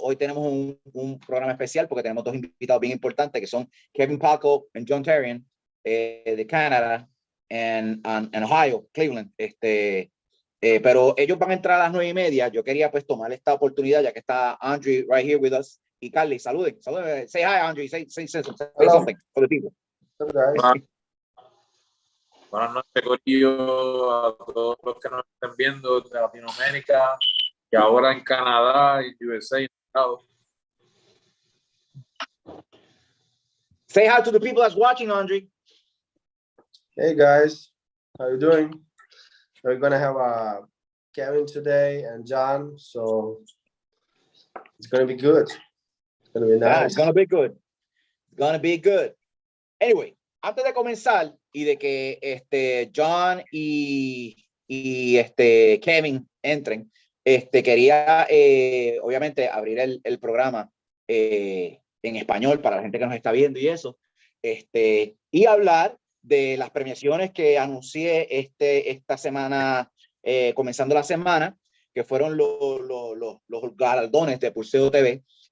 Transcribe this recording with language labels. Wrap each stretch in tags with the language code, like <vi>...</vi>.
<es>Hoy tenemos un programa especial porque tenemos dos invitados bien importantes que son Kevinpalko y John Terrian de Canadá en Ohio, Cleveland. Pero ellos van a entrar a las 9:30. Yo quería pues tomar esta oportunidad ya que está Andre</es> <en>right here with us.</en> <es>Y Carly, saluden.</es> <en>Say hi,</en> <es>Andre.</es> <en>Say something for the people.</en> <es>Buenas noches, Corillo, a todos los que nos estén viendo de Latinoamérica y ahora en Canadá y USA.</es> <en>Say hi to the people that's watching, Andre. Hey guys, how you doing? We're gonna have Kevin today and John, so it's gonna be good. It's gonna be nice. Yeah, it's gonna be good. It's gonna be good.</en> <es>Anyway, antes de comenzar y de que John y Kevin entren, quería obviamente abrir el programa en español para la gente que nos está viendo y eso, y hablar de las premiaciones que anuncié esta semana, comenzando la semana, que fueron los galardones de Pulseo TV.</es>